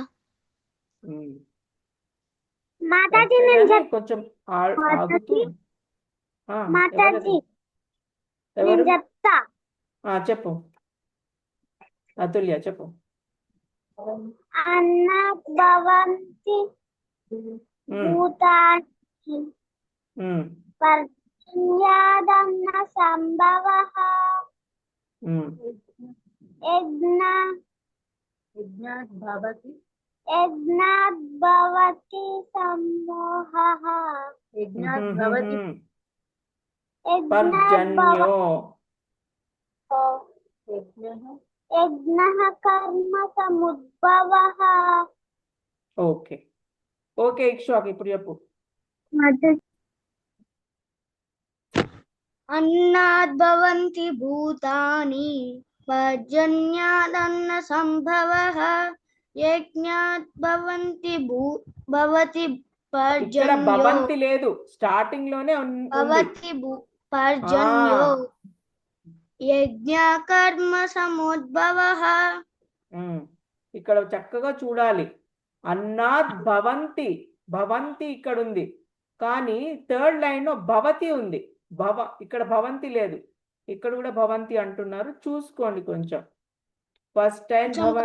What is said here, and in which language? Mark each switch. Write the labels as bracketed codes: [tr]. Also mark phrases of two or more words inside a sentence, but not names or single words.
[te] మాతాజీ కొంచెం ఆగుతూ. ఎవరు? చెప్పు అతుల్య చెప్పు. [sa] అన్నాద్భవంతి భూతాని ఉమ్, पर्जन्यादन्न संभवः ఉమ్. यज्ञात् भवति सम्मोहः यज्ञात् पर्जन्यो यज्ञः कर्म समुद्भवः [en] okay okay [te] ఇక్షాక్ ఇప్పుడు చెప్పు [sa] अन्नात् भवन्ति भूतानि पर्जन्यादन्न संभवः यज्ञात् भवति [te] ఇక్కడ [sa] पर्जन्यो [te] భవంతి లేదు స్టార్టింగ్ లోనే ఉంది [sa] भवति पर्जन्यो यज्ञकर्म समुद्भवः ఉమ్. [te] ఇక్కడ చక్కగా చూడాలి [sa] అన్నాద్ భవంతి భవంతి [te] ఇక్కడ ఉంది కానీ [en] third line [te] లో భవతి ఉంది ఇక్కడ భవంతి లేదు ఇక్కడ కూడా భవంతి అంటున్నారు చూసుకోండి కొంచెం [en] first time [te] భవంతి